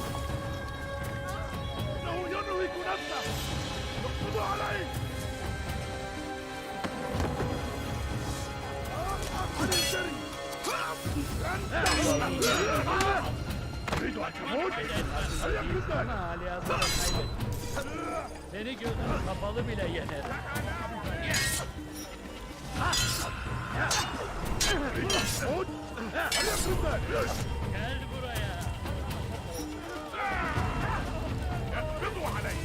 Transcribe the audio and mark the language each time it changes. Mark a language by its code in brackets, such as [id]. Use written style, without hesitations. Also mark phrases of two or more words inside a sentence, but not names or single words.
[ar] إنه ينهك نفسه! اقبضوا عليه! تريد أن تموت؟ هل يمكن ذلك؟ [tr] Seni gözün kapalı bile yener. [ar] تريد أن تموت؟ هل يمكن ذلك؟ [tr] Gel buraya. [ar] اقبضوا عليه!